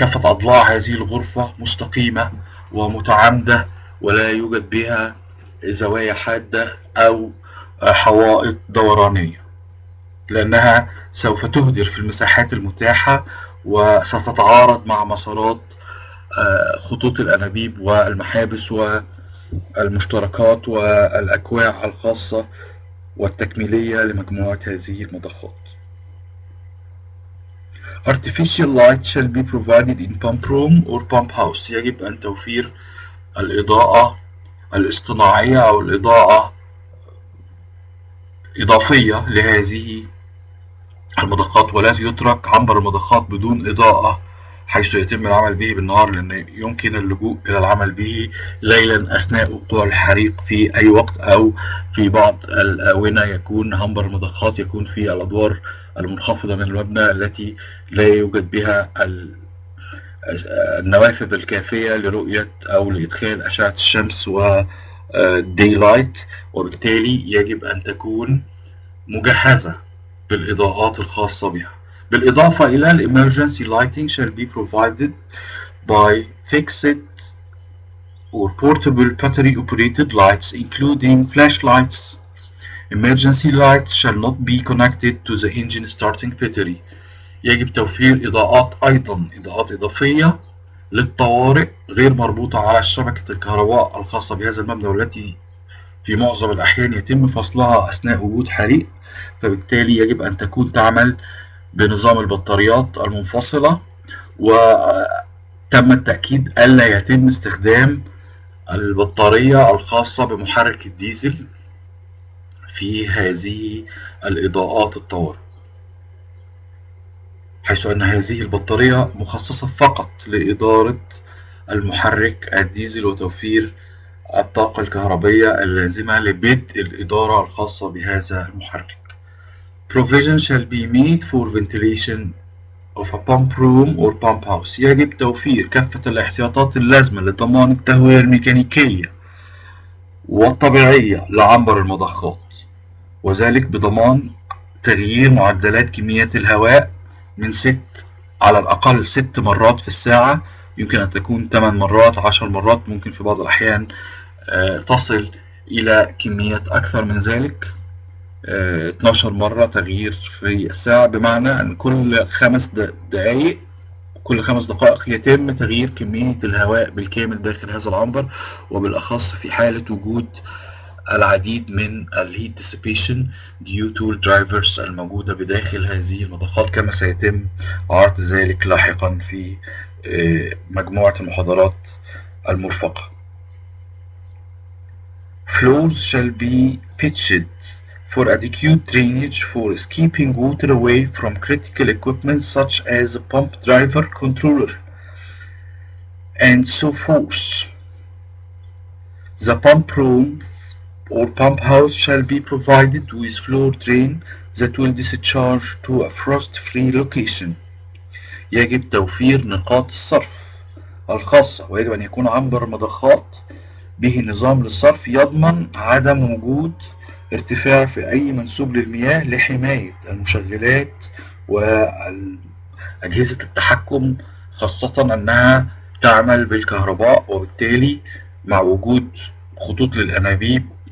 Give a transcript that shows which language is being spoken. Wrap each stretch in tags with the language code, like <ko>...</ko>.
<ar>أضلاع هذه الغرفة مستقيمة ومتعامدة ولا يوجد بها زوايا حادة أو حوائط دورانية، لأنها سوف تهدر في المساحات المتاحة وستتعارض مع مسارات خطوط الأنابيب والمحابس والمشتركات والأكواع الخاصة والتكميلية لمجموعة هذه المضخات.</ar> <en>Artificial light shall be provided in pump room or pump house.</en> <ar>يجب أن توفير الإضاءة الاصطناعية أو الإضاءة إضافية لهذه المضخات، ولا يترك عنبر المضخات بدون إضاءة حيث يتم العمل به بالنهار، لأن يمكن اللجوء إلى العمل به ليلا أثناء وقوع الحريق في أي وقت، أو في بعض الآونة يكون عنبر المضخات يكون في الأدوار المنخفضة من المبنى التي لا يوجد بها النوافذ الكافية لرؤية أو لإدخال أشعة الشمس والديلايت، وبالتالي يجب أن تكون مجهزة بالإضاءات الخاصة بها. بالإضافة إلى</ar> <en>emergency lighting shall be provided by fixed or portable battery operated lights including flashlights. Emergency lights shall not be connected to the engine starting battery.</en> <ar>يجب توفير إضاءات إضافية للطوارئ غير مربوطة على شبكة الكهرباء الخاصة بهذا المبنى، والتي في معظم الأحيان يتم فصلها أثناء وجود حريق، فبالتالي يجب أن تكون تعمل بنظام البطاريات المنفصلة، وتم التأكيد ألا يتم استخدام البطارية الخاصة بمحرك الديزل في هذه الإضاءات الطوارئ، حيث أن هذه البطارية مخصصة فقط لإدارة المحرك الديزل وتوفير الطاقة الكهربية اللازمة لبدء الإدارة الخاصة بهذا المحرك.</ar> <en>Provision shall be made for ventilation of a pump room or pump house.</en> <ar>يجب توفير كافة الاحتياطات اللازمة لضمان التهوية الميكانيكية والطبيعية لعنبر المضخات، وذلك بضمان تغيير معدلات كميات الهواء من على الأقل 6 مرات في الساعة، يمكن أن تكون 8 مرات 10 مرات، ممكن في بعض الأحيان تصل إلى كميات أكثر من ذلك، 12 مرة تغيير في الساعة، بمعنى أن كل 5 دقائق كل 5 دقائق يتم تغيير كمية الهواء بالكامل داخل هذا العنبر، وبالأخص في حالة وجود العديد من</ar> <en>الهيت dissipation due to drivers</en> <ar>الموجودة بداخل هذه المضخات، كما سيتم عرض ذلك لاحقا في مجموعة المحاضرات المرفقة.</ar> <en>Floors shall be pitched for adequate drainage for escaping water away from critical equipment such as a pump driver controller and so forth. The pump room or pump house shall be provided with floor drain that will discharge to a frost-free location.</en> <ar>يجب توفير نقاط الصرف الخاصة، ويجب أن يكون عنبر المضخات به نظام للصرف يضمن عدم وجود ارتفاع في أي منسوب للمياه لحماية المشغلات وأجهزة التحكم، خاصة أنها تعمل بالكهرباء، وبالتالي مع وجود خطوط للأنابيب</ar>